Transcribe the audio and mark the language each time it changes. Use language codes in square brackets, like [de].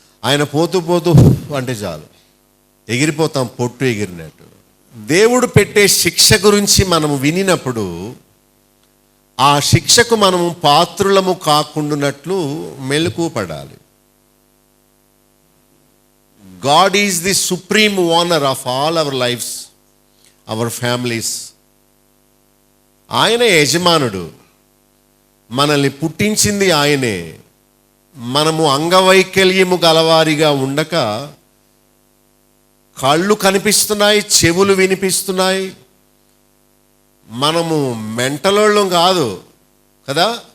[te] ఆయన పోతూ పోతూ అంటే చాలు, ఎగిరిపోతాం పొట్టు ఎగిరినట్టు. దేవుడు పెట్టే శిక్ష గురించి మనము వినినప్పుడు ఆ శిక్షకు మనము పాత్రులము కాకుండానట్లు మెలకువ పడాలి. [en] God is the supreme owner of all our lives, our families. [te] ఆయనే యజమానుడు, మనల్ని పుట్టించింది ఆయనే. మనము అంగవైకల్యము గలవారిగా ఉండక కళ్ళు కనిపిస్తున్నాయి, చెవులు వినిపిస్తున్నాయి, మనము మెంటలోళ్ళం కాదు కదా.